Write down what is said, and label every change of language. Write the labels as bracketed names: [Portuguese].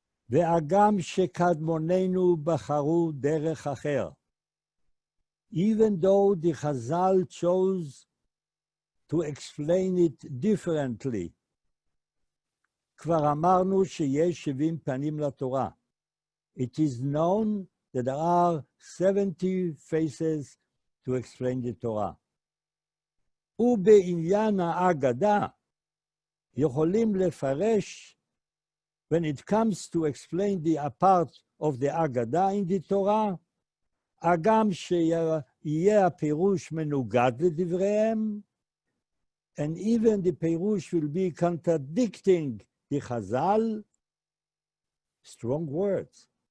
[Hebrew] והגם שקדמוננו בחרו דרך אחר. [English] Even though the Chazal chose to explain it differently. [Hebrew] כבר אמרנו שיש 70 פנים לתורה. [English] It is known that there are 70 faces to explain the Torah. [Hebrew] ובעניין האגדה, יכולים לפרש, [English] when it comes to explain the part of the Agada in the Torah, [Hebrew] הגם שיהיה הפירוש מנוגד לדבריהם, [English] and even the Perush will be contradicting the Chazal, strong words.